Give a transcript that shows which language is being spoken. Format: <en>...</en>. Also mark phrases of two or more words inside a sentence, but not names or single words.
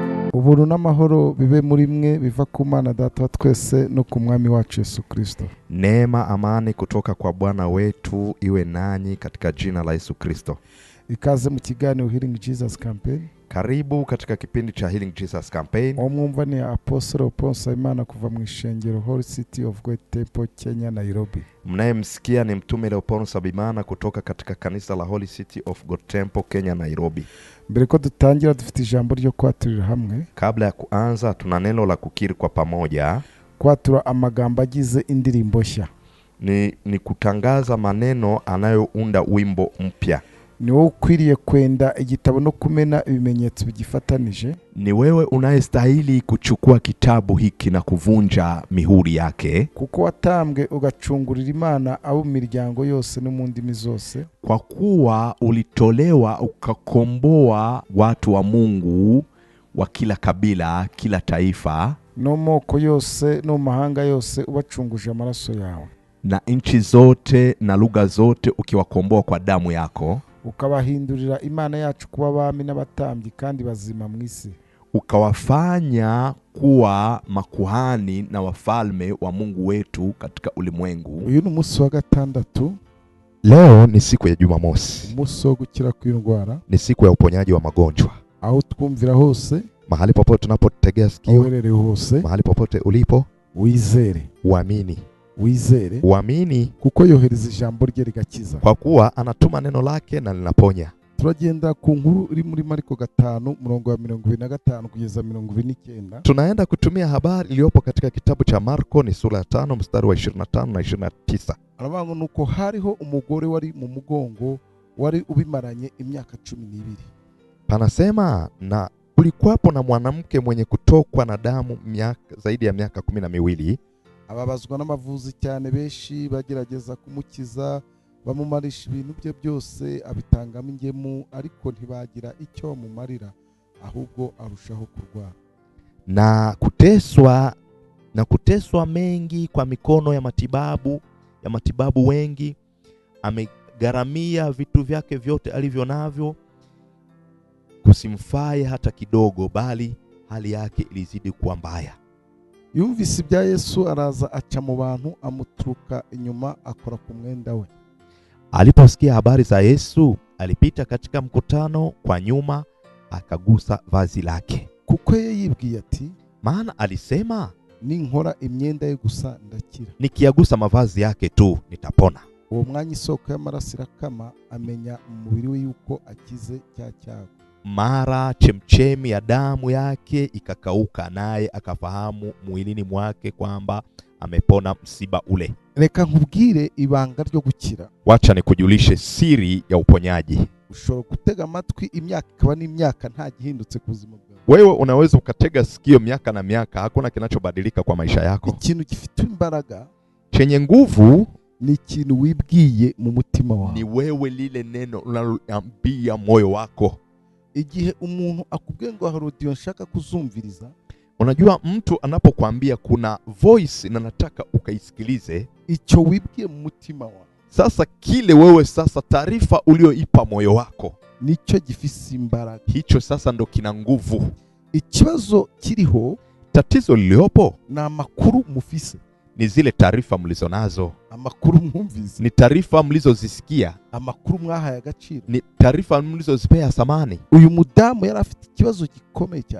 <rn>Ubuntu n'amahoro bibe muri mwe biva ku Mana Data wa twese no ku Mwami wacu Yesu Kristo.</rn> <sw>Neema, amani kutoka kwa Bwana wetu iwe nanyi katika jina la Yesu Kristo.</sw> <rn>Ikaze mu kiganiro Healing Jesus Campaign.</rn> <sw>Karibu katika kipindi cha Healing Jesus Campaign.</sw> <rn>Omwumva ni Apostle Ponsa Imana kuva mu ishengero Holy City of God Temple, Kenya, Nairobi.</rn> <sw>Mnayemsikia ni mtume Leopold Sabimana kutoka katika kanisa la Holy City of God Temple, Kenya, Nairobi.</sw> <rn>Mbere ko dutangira dufite ijambo ryo kwaturira hamwe.</rn> <sw>Kabla ya kuanza tuna neno la kukiri kwa pamoja.</sw> <rn>Kwatura amagambo agize indirimbo nshya.</rn> <sw>Ni kutangaza maneno anayounda wimbo mpya.</sw> <rn>Ni wewe ukwiriye kwenda igitabo no kumena ibimenyetso bigifatanije.</rn> <sw>Ni wewe unayestahili kuchukua kitabu hiki na kuvunja mihuri yake,</sw> <rn>kuko watambwe ugacungurira Imana abo miryango yose no mu ndimi zose.</rn> <sw>Kwa kuwa ulitolewa ukakomboa watu wa Mungu wa kila kabila, kila taifa,</sw> <rn>no moko yose no mahanga yose ubacunguje amaraso yawe,</rn> <sw>na nchi zote na lugha zote ukiwakomboa kwa damu yako,</sw> <rn>ukabahindurira Imana yacu kuba abami n'abatambyi kandi bazima mu isi,</rn> <sw>ukawafanya kuwa makuhani na wafalme wa Mungu wetu katika ulimwengu.</sw> <rn>Uyu ni umunsi wa gatandatu.</rn> <sw>Leo ni siku ya Jumamosi.</sw> <rn>Umunsi wo gukira kw'indwara.</rn> <sw>Ni siku ya uponyaji wa magonjwa.</sw> <rn>Aho twumvira hose,</rn> <sw>mahali popote tunapotegea sikio,</sw> <rn>hose,</rn> <sw>mahali popote ulipo,</sw> <rn>uizere,</rn> <sw>uamini.</sw> <rn>Uizere,</rn> <sw>uamini,</sw> <rn>kuko yohereza ijambo rye rigakiza.</rn> <sw>Kwa kuwa anatuma neno lake na linaponya.</sw> <rn>Turagenda ku nkuru iri muri Marko 5:25 kugeza 29.</rn> <sw>Tunaenda kutumia habari iliyopo katika kitabu cha Marko, ni sura ya 5 mstari wa 25 na 29.</sw> <rn>Arabango nuko hariho umugore wari mu mugongo wari ubimaranye imyaka 12.</rn> <sw>Panasema na kulikuwapo na mwanamke mwenye kutokwa na damu zaidi ya miaka 12.</sw> <rn>Ababazwa n'amavuzi cyane, beshi bagerageza kumukiza, bamumarisha ibintu bye byose, abitangamo ingemu, ariko ntibagira icyo bamumarira, ahubwo arushaho kurwara.</rn> <sw>Na kuteswa mengi kwa mikono ya matibabu wengi, amegharamia vitu vyake vyote alivyo navyo, kusimfaye hata kidogo, bali hali yake ilizidi kuwa mbaya.</sw> <rn>Yumvise ibya Yesu, araza aca mu bantu, amuturuka inyuma, akora ku mwenda we.</rn> <sw>Aliposikia habari za Yesu, alipita katika mkutano kwa nyuma, akagusa vazi lake.</sw> <rn>Kuko yibwiye ati,</rn> <sw>maana alisema,</sw> <rn>ninkora imyenda ye gusa ndakira,</rn> <sw>nikiagusa mavazi yake tu nitapona.</sw> <rn>Uwo mwanya isoko y'amaraso irakama, amenya umubiri we yuko akize cya cyago.</rn> <sw>Mara chemchemi ya damu yake ikakauka, naye akafahamu mwilini mwake kwamba amepona msiba ule.</sw> <rn>Reka nkubwire ibanga ryo gukira.</rn> <sw>Wacha nikujulishe siri ya uponyaji.</sw> <rn>Ushobora gutega amatwi imyaka ikaba n'imyaka nta gihindutse ku buzima bwawe.</rn> <sw>Wewe unaweza ukatega sikio miaka na miaka, hakuna kinachobadilika kwa maisha yako.</sw> <rn>Ikintu gifite imbaraga,</rn> <sw>chenye nguvu,</sw> <rn>ni ikintu wibwiye mu mutima wawe.</rn> <sw>Ni wewe lile neno unaloambia moyo wako.</sw> <rn>Igihe umuntu akubwiye ngo harodiyo nshaka kuzumviriza,</rn> <sw>unajua mtu anapokuambia kuna voice na nataka ukaisikilize,</sw> <rn>icyo wibwiye mu mutima wawe,</rn> <sw>sasa kile wewe sasa taarifa ulioipa moyo wako,</sw> <rn>nicyo gifise imbaraga.</rn> <sw>Hicho sasa ndo kina nguvu.</sw> <rn>Ikibazo kiriho,</rn> <sw>tatizo liliopo,</sw> <rn>na makuru mufise,</rn> <sw>ni zile taarifa mlizonazo.</sw> <rn>Amakuru mwumvise,</rn> <sw>ni taarifa mlizozisikia.</sw> <rn>Amakuru mwahaye agaciro,</rn> <sw>ni taarifa mlizozipea thamani.</sw> <rn>Uyu mudamu yari afite ikibazo gikomeye cyane.</rn>